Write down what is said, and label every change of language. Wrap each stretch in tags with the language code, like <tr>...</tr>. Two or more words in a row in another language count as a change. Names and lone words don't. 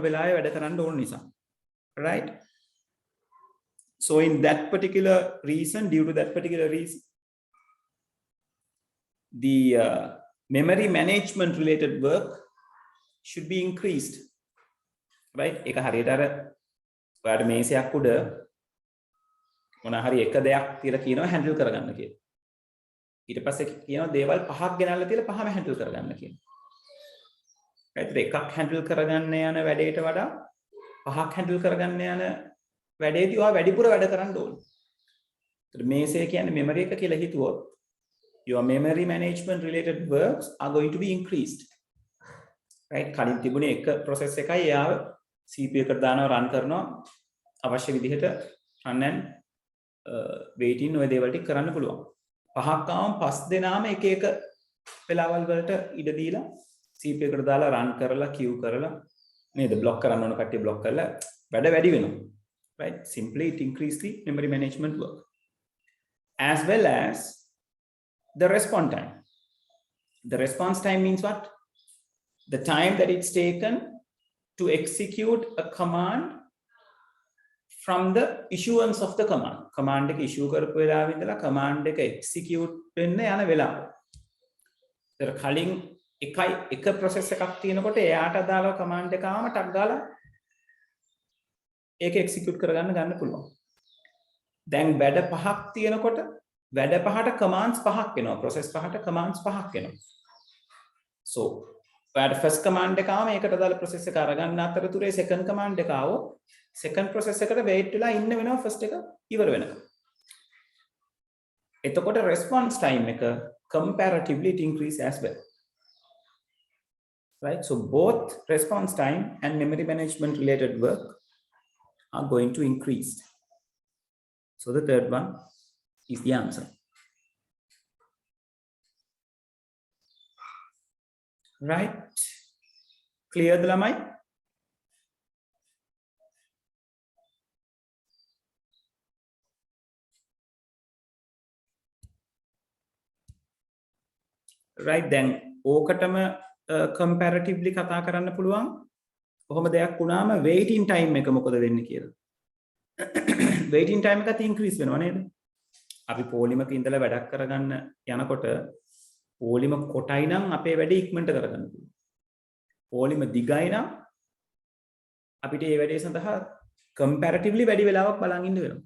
<en>Right? So in that particular reason, due to that particular reason, the memory management related work should be increased. Right?</en> <si>එක හරියට අර ඔයාලට මේසයක් උඩ මොන හරි එක දෙයක් තියලා කියනවා හැන්ඩල් කරගන්න කියලා. ඊට පස්සේ කියනවා දේවල් පහක් ගෙනල්ලා තියලා පහම හැන්ඩල් කරගන්න කියලා.</si> <en>right?</en> <si>එකක් හැන්ඩල් කරගන්න යන වැඩේට වඩා පහක් හැන්ඩල් කරගන්න යන වැඩේදී ඔයා වැඩිපුර වැඩ කරන්න ඕනේ. ඒතර මේසය කියන්නේ මෙමරි එක කියලා හිතුවොත්</si> <en>your memory management related works are going to be increased. Right,</en> <si>කලින් තිබුණේ එක process එකයි එයාව CPU එකට දානවා run කරනවා අවශ්‍ය විදිහට</si> <en>run and waiting</en> <si>ඔය දේවල් ටික කරන්න පුළුවන්. පහක් ආවම පස් දෙනාම එක එක වෙලාවල් වලට ඉඩ දීලා CPU එකට දාලා run කරලා queue කරලා නේද block කරන්න ඕන කට්ටිය block කරලා වැඩ වැඩි වෙනවා.</si> <en>Right, simply it increase the memory management work as well as the response time. The response time means what? The time that it's taken to execute a command from the issuance of the command.</en> <si>Command එක issue කරපු වෙලාවෙ ඉඳලා command එක execute වෙන්න යන වෙලාව. ඒතර කලින් එක process එකක් තියෙනකොට එයාට අදාළව command එක ආවම ටක් ගාලා ඒක execute කරගන්න ගන්න පුළුවන්. දැන් වැඩ පහක් තියෙනකොට වැඩ පහට commands පහක් එනවා. process පහට commands පහක් එනවා.</si> <en>So where first command</en> <si>එක ආවම ඒකට අදාළ process එක අරගන්න අතරතුරේ</si> <en>second command</en> <si>එක ආවොත්</si> <en>second process</en> <si>එකට wait වෙලා ඉන්න වෙනවා first එක ඉවර වෙනකම්.</si> <en>එතකොට response time එක comparatively it increase as well. Right, so both response time and memory management related work are going to increase. So the third one is the answer. Right? Clear the lamai? Right then,</en> <si>ඕකටම comparatively කතා කරන්න පුළුවන්. කොහොම දෙයක් වුණාම</si> <en>waiting time</en> <si>එක මොකද වෙන්නේ කියලා.</si> <en>waiting time</en> <si>එකත් increase වෙනවා නේද? අපි පොලිමක ඉඳලා වැඩක් කරගන්න යනකොට පොලිම කොටයි නම් අපේ වැඩේ ඉක්මනට කරගන්න පුළුවන්. පොලිම දිගයි නම් අපිට මේ වැඩේ සඳහා comparatively වැඩි වෙලාවක් බලන් ඉන්න වෙනවා.</si>